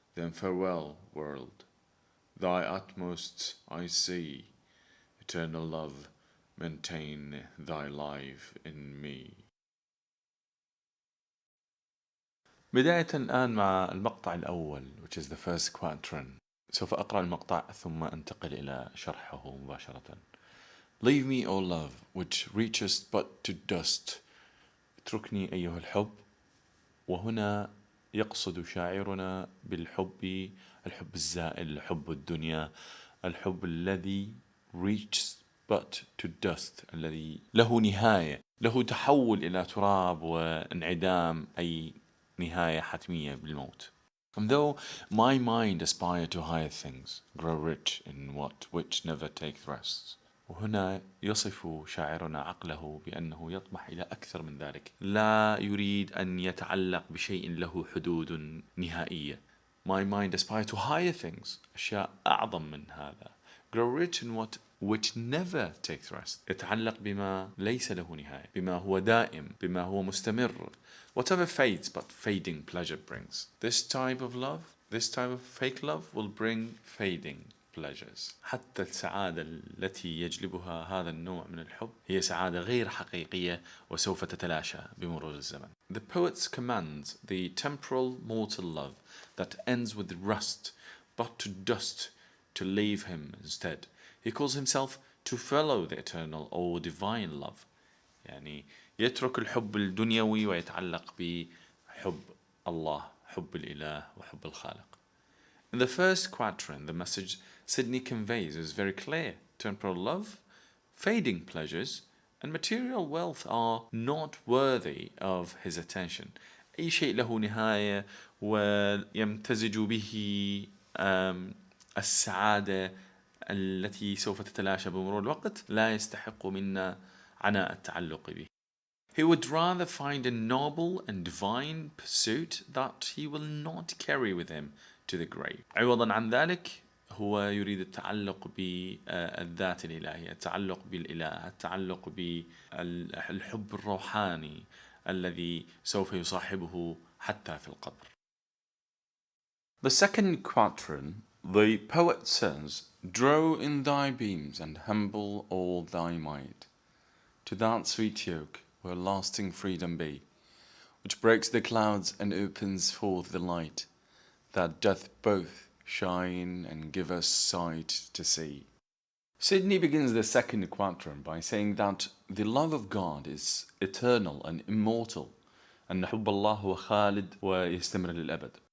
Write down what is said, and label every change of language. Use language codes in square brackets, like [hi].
[en] Then farewell, world, thy utmost I see, eternal love, maintain thy life in me. [ar] بداية الآن مع المقطع الأول [en] which is the first quatrain. [ar] سوف أقرأ المقطع ثم أنتقل إلى شرحه مباشرة. [en] Leave me, O love, which reachest but to dust. [ar] اتركني أيها الحب. وهنا يقصد شاعرنا بالحب الحب الزائل، حب الدنيا، الحب الذي [en] reaches but to dust، [ar] الذي له نهاية، له تحول إلى تراب وانعدام، أي نهاية حتمية بالموت. [en] And though my mind aspire to higher things, grow rich in what which never taketh rest. [ar] وهنا يصف شاعرنا عقله بأنه يطمح إلى أكثر من ذلك، لا يريد أن يتعلق بشيء له حدود نهائية. [en] My mind aspire to higher things، [ar] أشياء أعظم من هذا. [en] Grow rich in what which never takes rest، [ar] يتعلق بما ليس له نهاية، بما هو دائم، بما هو مستمر. [en] Whatever fades but fading pleasure brings. This type of love, this type of fake love will bring fading pleasures. [ar] حتى السعادة التي يجلبها هذا النوع من الحب هي سعادة غير حقيقية وسوف تتلاشى بمرور الزمن. [en] The poets commend the temporal mortal love that ends with rust, but to dust, to leave him instead. He calls himself to follow the eternal or divine love. [ar] يعني يترك الحب الدنيوي ويتعلق بحب الله، حب الإله وحب الخالق. [en] In the first quatrain, the message Sidney conveys is very clear. Temporal love, fading pleasures, and material wealth are not worthy of his attention. [ar] أي شيء له نهاية ويمتزج به السعادة التي سوف تتلاشى بمرور الوقت لا يستحق منا عناء التعلق به. [en] He would rather find a noble and divine pursuit that he will not carry with him to the grave. [ar] عوضا عن ذلك هو يريد التعلق بالذات الإلهية، التعلق بالإله، التعلق بالحب الروحاني الذي سوف يصاحبه حتى في القبر. [en] The second quatrain, the poet says, Draw in thy beams and humble all thy might, to that sweet yoke where lasting freedom be, which breaks the clouds and opens forth the light, that doth both shine and give us sight to see. Sidney begins the second quatrain by saying that the love of God is eternal and immortal. [ar] أن حب الله هو خالد ويستمر للأبد.